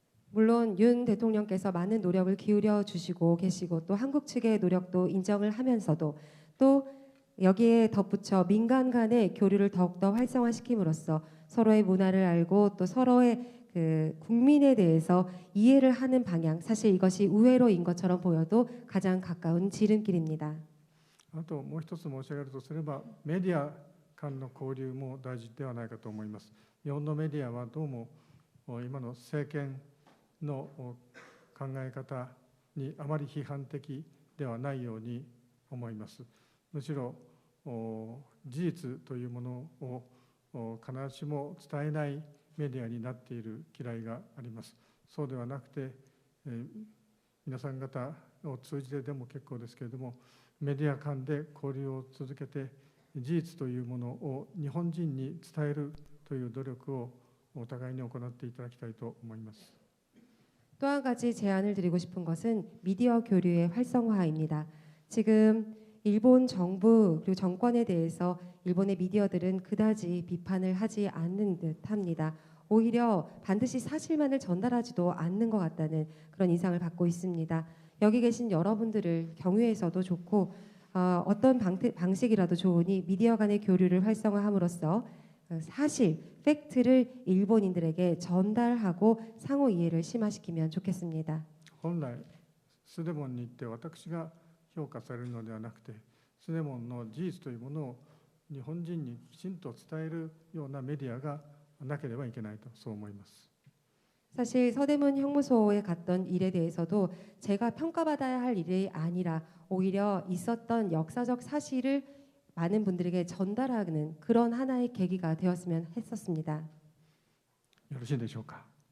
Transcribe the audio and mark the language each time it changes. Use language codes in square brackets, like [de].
[ko] 물론 윤 대통령께서 많은 노력을 기울여 주시고 계시고 또 한국 측의 노력도 인정을 하면서도 또 여기에 덧붙여 민간 간의 교류를 더욱더 활성화시킴으로써 서로의 문화를 알고 또 서로의 그 국민에 대해서 이해를 하는 방향, 사실 이것이 우회로인 것처럼 보여도 가장 가까운 지름길입니다. [ja] あともう一つ申し上げるとすれば、メディア間の交流も大事ではないかと思います。日本のメディアはどうも今の政権の考え方にあまり批判的ではないように思います。むしろ事実というものを必ずしも伝えないメディアになっている嫌いがあります。そうではなくて、皆さん方を通じてでも結構ですけれども、メディア間で交流を続けて事実というものを日本人に伝えるという努力をお互いに行っていただきたいと思います。 [ko] 또 한 가지 제안을 드리고 싶은 것은 미디어 교류의 활성화입니다. 지금 일본 정부 그리고 정권에 대해서 일본의 미디어들은 그다지 비판을 하지 않는 듯합니다. 오히려 반드시 사실만을 전달하지도 않는 것 같다는 그런 인상을 받고 있습니다. 여기 계신 여러분들을 경유해서도 좋고 어떤 방식이라도 좋으니 미디어 간의 교류를 활성화함으로써 사실, 팩트를 일본인들에게 전달하고 상호 이해를 심화시키면 좋겠습니다. [ja] 本来スデモンに行って私が評価されるのではなくて、スデモンの事実というものを日本人にきちんと伝えるようなメディアがなければいけないとそう思います。 [ko] 사실 서대문 형무소에 갔던 일에 대해서도 제가 평가받아야 할 일이 아니라 오히려 있었던 역사적 사실을 많은 분들에게 전달하는 그런 하나의 계기가 되었으면 했었습니다. [ja] よろしいでしょうか。